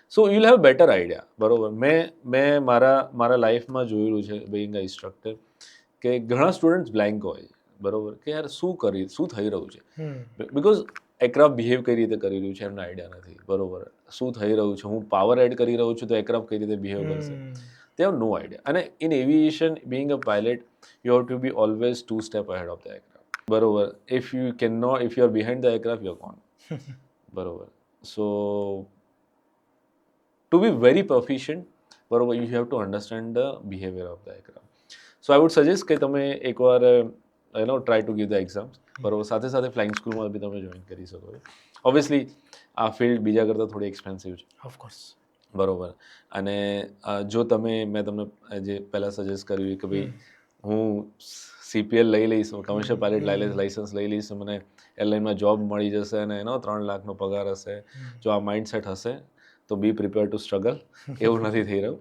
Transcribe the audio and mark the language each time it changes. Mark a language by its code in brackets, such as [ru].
[en] so you will have better idea [gu] બરોબર. મેં મારા લાઈફમાં જોયેલું છે [en] being a instructor [gu] કે ઘણા સ્ટુડન્ટ્સ બ્લેન્ક હોય બરોબર, કે યાર શું થઈ રહ્યું છે, બિકોઝ એક્રાફ્ટ બિહેવ કઈ રીતે કરી રહ્યું છે એમને આઈડિયા નથી બરોબર. શું થઈ રહ્યું છે, હું પાવર એડ કરી રહ્યો છું તો એક્રાફ્ટ કઈ રીતે બિહેવ કરશે, [en] they have no idea. And in aviation, being a pilot, you have to be always 2 steps ahead of the aircraft. Barobar. If you are behind the aircraft, you're gone. Barobar. So, to be very proficient, barobar, you have to understand the behavior of the aircraft. So, I would suggest [gu] કે તમે એકવાર [en] try to give the exams. [gu] બરોબર. સાથે સાથે flying સ્કૂલમાં બી તમે join કરી શકો છો. ઓબ્વિયસલી આ ફિલ્ડ બીજા કરતાં થોડી એક્સપેન્સિવ છે. [en] Of course. [gu] બરોબર. અને જો મેં તમને જે પહેલાં સજેસ્ટ કર્યું કે ભાઈ હું CPL લઈ લઈશ, કમર્શિયલ પાયલટ લાઇસન્સ લઈ લઈશ, મને એરલાઇનમાં જોબ મળી જશે અને 3 લાખનો પગાર હશે, જો આ માઇન્ડસેટ હશે તો [en] Be prepare to struggle. [gu] એવું નથી થઈ રહ્યું.